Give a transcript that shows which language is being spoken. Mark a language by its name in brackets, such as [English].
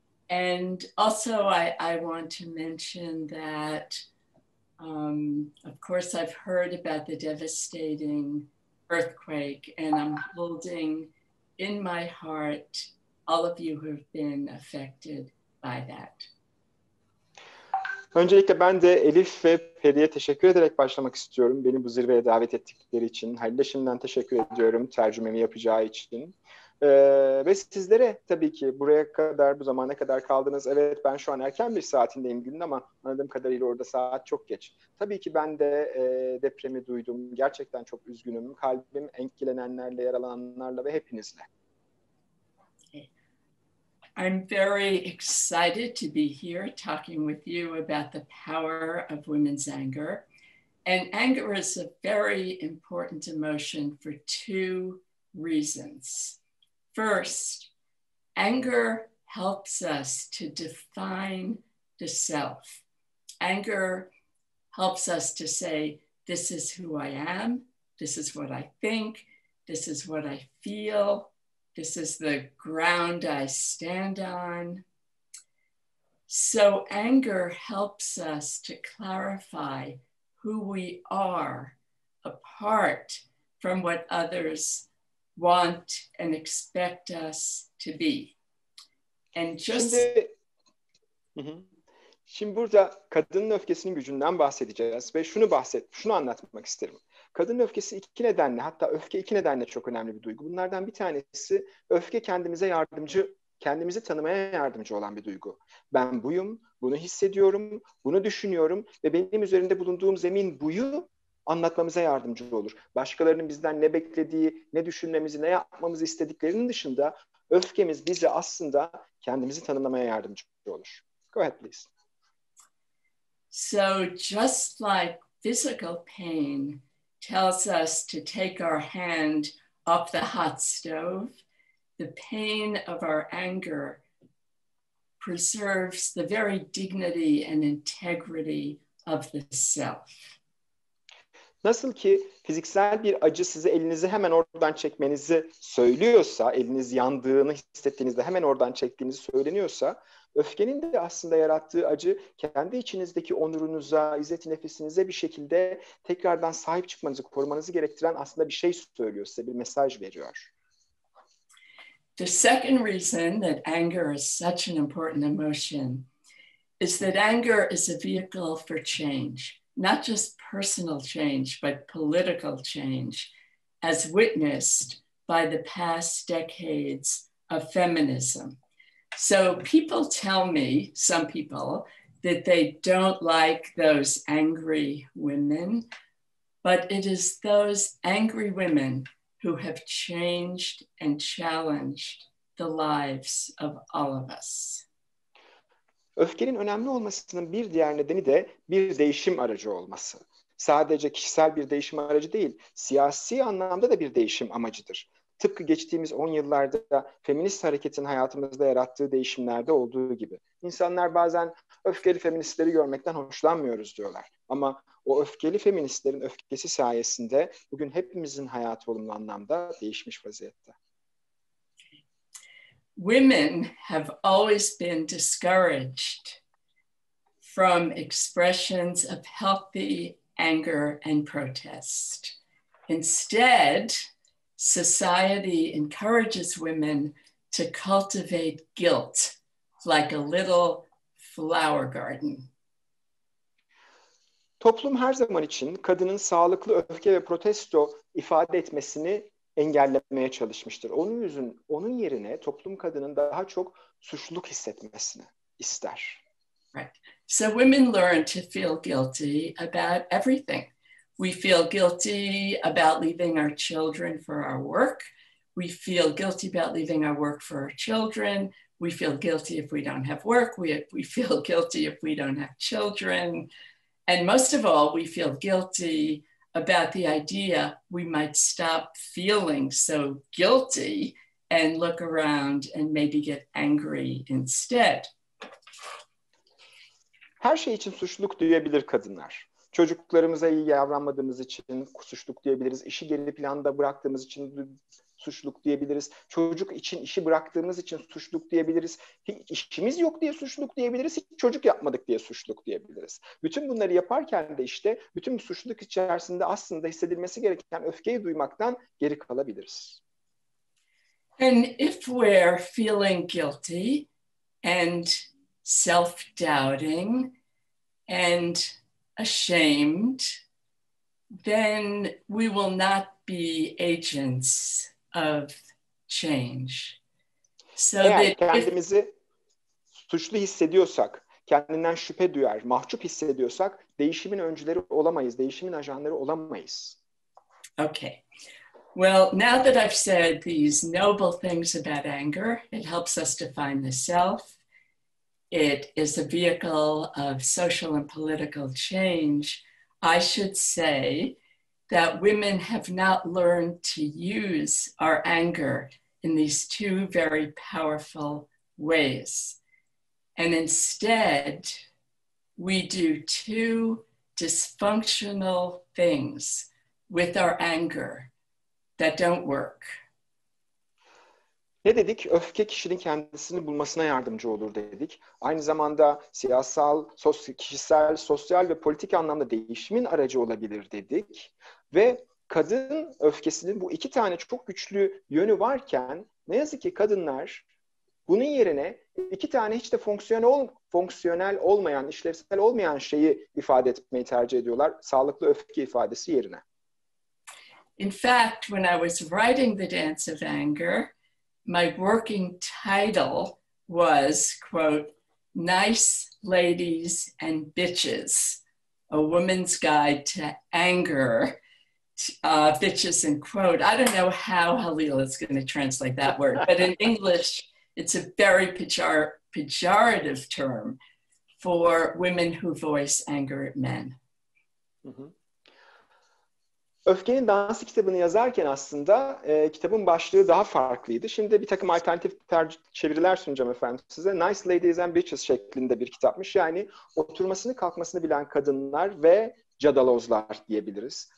[English] And also I want to mention that, of course, I've heard about the devastating earthquake, and I'm holding in my heart all of you who have been affected by that. [Turkish] Öncelikle ben de Elif ve Peri'ye teşekkür ederek başlamak istiyorum. Beni bu zirveye davet ettikleri için. Halil'e şimdiden teşekkür ediyorum tercümemi yapacağı için. Ve sizlere tabii ki buraya kadar, bu zamana kadar kaldınız. Evet, ben şu an erken bir saatindeyim günün ama anladığım kadarıyla orada saat çok geç. Tabii ki ben de depremi duydum. Gerçekten çok üzgünüm. Kalbim etkilenenlerle, yaralananlarla ve hepinizle. [English] I'm very excited to be here talking with you about the power of women's anger. And anger is a very important emotion for two reasons. First, anger helps us to define the self. Anger helps us to say, this is who I am, this is what I think, this is what I feel, this is the ground I stand on. So anger helps us to clarify who we are apart from what others want and expect us to be. And just... [Turkish] Şimdi burada kadının öfkesinin gücünden bahsedeceğiz ve şunu anlatmak isterim. Kadının öfkesi iki nedenle, hatta öfke iki nedenle çok önemli bir duygu. Bunlardan bir tanesi öfke kendimizi tanımaya yardımcı olan bir duygu. Ben buyum, bunu hissediyorum, bunu düşünüyorum ve benim üzerinde bulunduğum zemin buyu anlatmamıza yardımcı olur. Başkalarının bizden ne beklediği, ne düşünmemizi, ne yapmamızı istediklerinin dışında öfkemiz bizi aslında kendimizi tanımlamaya yardımcı olur. [English] Go ahead, please. So just like physical pain tells us to take our hand off the hot stove, the pain of our anger preserves the very dignity and integrity of the self. Nasıl ki fiziksel bir acı size elinizi hemen oradan çekmenizi söylüyorsa, eliniz yandığını hissettiğinizde hemen oradan çektiğinizi söyleniyorsa, öfkenin de aslında yarattığı acı kendi içinizdeki onurunuza, izzet-i nefisinize bir şekilde tekrardan sahip çıkmanızı, korumanızı gerektiren aslında bir şey söylüyor, size bir mesaj veriyor. The second reason that anger is such an important emotion is that anger is a vehicle for change. Not just personal change, but political change, as witnessed by the past decades of feminism. So people tell me, some people, that they don't like those angry women, but it is those angry women who have changed and challenged the lives of all of us. [Turkish] Öfkenin önemli olmasının bir diğer nedeni de bir değişim aracı olması. Sadece kişisel bir değişim aracı değil, siyasi anlamda da bir değişim amacıdır. Tıpkı geçtiğimiz 10 yıllarda feminist hareketin hayatımızda yarattığı değişimlerde olduğu gibi. İnsanlar bazen öfkeli feministleri görmekten hoşlanmıyoruz diyorlar. Ama o öfkeli feministlerin öfkesi sayesinde bugün hepimizin hayatı olumlu anlamda değişmiş vaziyette. [English] Women have always been discouraged from expressions of healthy anger, and protest. Instead, society encourages women to cultivate guilt like a little flower garden. [Turkish] Toplum her zaman için kadının sağlıklı öfke ve protesto ifade etmesini engellemeye çalışmıştır. Onun yerine toplum kadının daha çok suçluluk hissetmesini ister. [English] Right. So women learn to feel guilty about everything. We feel guilty about leaving our children for our work. We feel guilty about leaving our work for our children. We feel guilty if we don't have work. We feel guilty if we don't have children. And most of all, we feel guilty about the idea we might stop feeling so guilty and look around and maybe get angry instead. [Turkish] Her şey için suçluluk duyabilir kadınlar. Çocuklarımıza iyi davranmadığımız için suçluluk duyabiliriz. İşi geri planda bıraktığımız için suçluluk duyabiliriz. Çocuk için işi bıraktığımız için suçluluk duyabiliriz. Hiç işimiz yok diye suçluluk duyabiliriz. Hiç çocuk yapmadık diye suçluluk duyabiliriz. Bütün bunları yaparken de işte bütün bu suçluluk içerisinde aslında hissedilmesi gereken öfkeyi duymaktan geri kalabiliriz. [English] And if we're feeling guilty and self-doubting and ashamed, then we will not be agents of change. So [Turkish] eğer kendimizi suçlu hissediyorsak, kendinden şüphe duyar, mahcup hissediyorsak değişimin öncüleri olamayız, değişimin ajanları olamayız. [English] Okay. Well, now that I've said these noble things about anger, it helps us to find the self. It is a vehicle of social and political change. I should say that women have not learned to use our anger in these two very powerful ways. And instead, we do two dysfunctional things with our anger that don't work. [Turkish] Ne dedik? Öfke kişinin kendisini bulmasına yardımcı olur dedik. Aynı zamanda siyasal, kişisel, sosyal ve politik anlamda değişimin aracı olabilir dedik. Ve kadın öfkesinin bu iki tane çok güçlü yönü varken ne yazık ki kadınlar bunun yerine iki tane hiç de fonksiyonel olmayan, işlevsel olmayan şeyi ifade etmeyi tercih ediyorlar. Sağlıklı öfke ifadesi yerine. [English] In fact, when I was writing The Dance of Anger, my working title was, quote, Nice Ladies and Bitches, A Woman's Guide to Anger, bitches in quote. I don't know how Halil is going to translate that word, but in English, it's a very pejorative term for women who voice anger at men. Mm-hmm. [Turkish] Öfkenin Dansı kitabını yazarken aslında kitabın başlığı daha farklıydı. Şimdi bir takım alternatif çeviriler sunacağım efendim size. Nice Ladies and Bitches şeklinde bir kitapmış. Yani oturmasını kalkmasını bilen kadınlar ve cadalozlar diyebiliriz.